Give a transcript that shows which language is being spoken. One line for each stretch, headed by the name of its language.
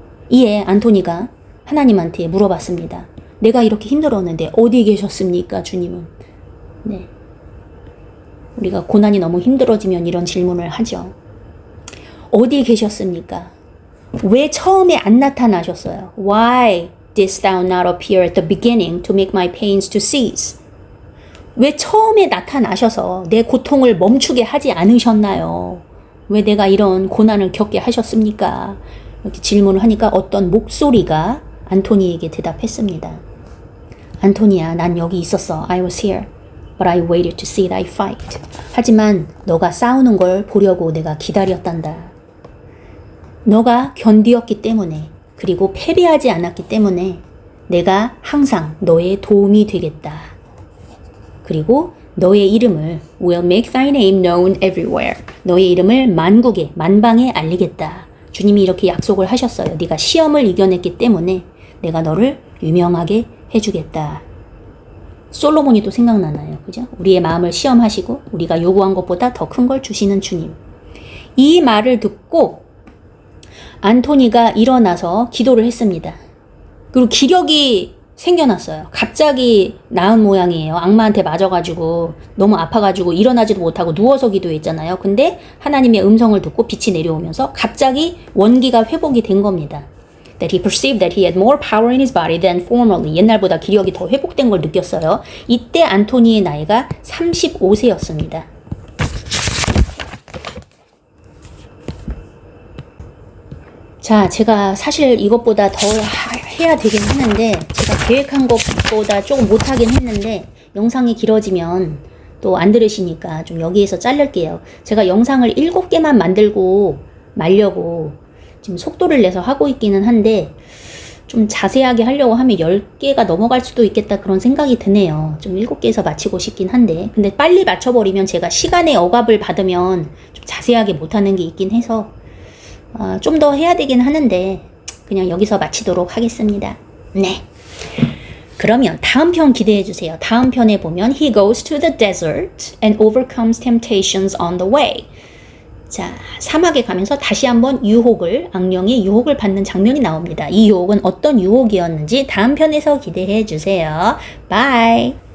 Korean: 이에 안토니가 하나님한테 물어봤습니다. 내가 이렇게 힘들었는데 어디 계셨습니까, 주님은? 네. 우리가 고난이 너무 힘들어지면 이런 질문을 하죠. 어디 계셨습니까? 왜 처음에 안 나타나셨어요?
English: Why didst thou not appear at the beginning to make my pains to cease?
Korean: 왜 처음에 나타나셔서 내 고통을 멈추게 하지 않으셨나요? 왜 내가 이런 고난을 겪게 하셨습니까? 이렇게 질문을 하니까 어떤 목소리가 안토니에게 대답했습니다. 안토니야, 난 여기 있었어.
English: I was here, but I waited to see thy fight.
Korean: 하지만 너가 싸우는 걸 보려고 내가 기다렸단다. 너가 견디었기 때문에 그리고 패배하지 않았기 때문에 내가 항상 너의 도움이 되겠다. 그리고 너의 이름을
English: will make thy name known everywhere.
Korean: 너의 이름을 만국에 만방에 알리겠다. 주님이 이렇게 약속을 하셨어요. 네가 시험을 이겨냈기 때문에 내가 너를 유명하게 해주겠다. 솔로몬이 또 생각나나요? 그죠? 우리의 마음을 시험하시고 우리가 요구한 것보다 더 큰 걸 주시는 주님. 이 말을 듣고 안토니가 일어나서 기도를 했습니다. 그리고 기력이 생겨났어요. 갑자기 나은 모양이에요. 악마한테 맞아가지고 너무 아파가지고 일어나지도 못하고 누워서 기도했잖아요. 근데 하나님의 음성을 듣고 빛이 내려오면서 갑자기 원기가 회복이 된 겁니다.
English: That he perceived that he had more power in his body than formerly.
Korean: 옛날보다 기력이 더 회복된 걸 느꼈어요. 이때 안토니의 나이가 35세였습니다. 자, 제가 사실 이것보다 더 해야 되긴 하는데 제가 계획한 것보다 조금 못하긴 했는데 영상이 길어지면 또 안 들으시니까 좀 여기에서 자를게요. 제가 영상을 7개만 만들고 말려고 지금 속도를 내서 하고 있기는 한데 좀 자세하게 하려고 하면 10개가 넘어갈 수도 있겠다 그런 생각이 드네요. 좀 7개에서 마치고 싶긴 한데 근데 빨리 맞춰버리면 제가 시간의 억압을 받으면 좀 자세하게 못하는 게 있긴 해서 좀 더 해야 되긴 하는데 그냥 여기서 마치도록 하겠습니다. 네. 그러면 다음 편 기대해 주세요. 다음 편에 보면
English: He goes to the desert and overcomes temptations on the way.
Korean: 자, 사막에 가면서 다시 한번 악령의 유혹을 받는 장면이 나옵니다. 이 유혹은 어떤 유혹이었는지 다음 편에서 기대해 주세요. 바이.